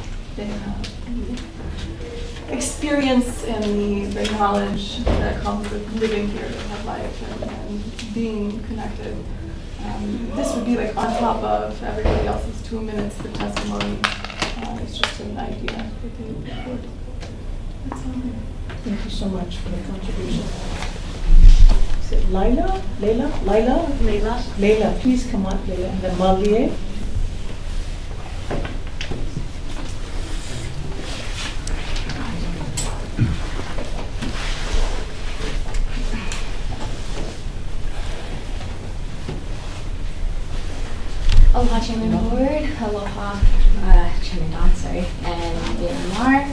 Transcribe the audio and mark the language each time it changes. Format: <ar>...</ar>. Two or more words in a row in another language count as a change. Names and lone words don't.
<en>They have experience and the knowledge that comes with living here to have life and being connected. This would be like on top of everybody else's 2 minutes for testimony. It's just an idea that they would record. That's all. Thank you so much for the contribution. Is it Lila? Leila? Lila? Leila. Leila, please come up, Leila. And then Malie. Aloha Chairman Board, aloha Chairman Don, sorry, and BLNR.</en>